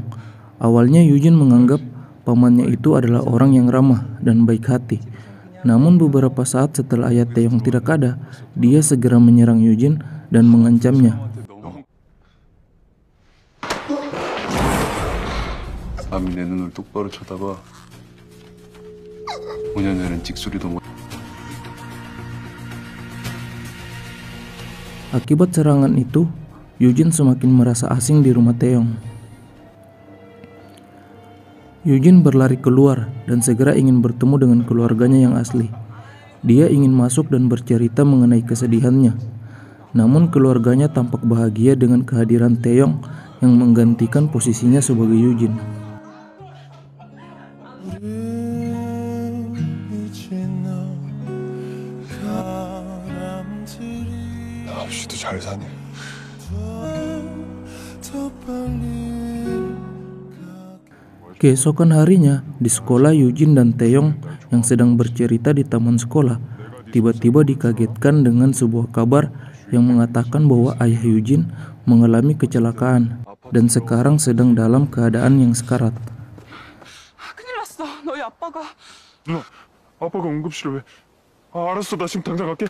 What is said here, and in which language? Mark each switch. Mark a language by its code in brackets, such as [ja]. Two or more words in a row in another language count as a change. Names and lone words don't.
[id] Awalnya Eugene menganggap pamannya itu adalah orang yang ramah dan baik hati. Namun beberapa saat setelah ayah Taeyong tidak ada, dia segera menyerang Eugene dan mengancamnya. [ko] 감히 내 눈을 똑바로 쳐다봐. 5년 전엔 찍소리도 못. [id] Akibat serangan itu, Eugene semakin merasa asing di rumah Taeyong. Eugene berlari keluar dan segera ingin bertemu dengan keluarganya yang asli. Dia ingin masuk dan bercerita mengenai kesedihannya. Namun keluarganya tampak bahagia dengan kehadiran Taeyong yang menggantikan posisinya sebagai Eugene. [ko] 아저씨도 잘 사네. [id] Keesokan harinya, di sekolah Eugene dan Taeyong yang sedang bercerita di taman sekolah tiba-tiba dikagetkan dengan sebuah kabar yang mengatakan bahwa ayah Eugene mengalami kecelakaan dan sekarang sedang dalam keadaan yang sekarat. [ko] 큰일 났어. 너희 아빠가. 누나, 아빠가 응급실에 왜? 알았어, 나 지금 당장 갈게.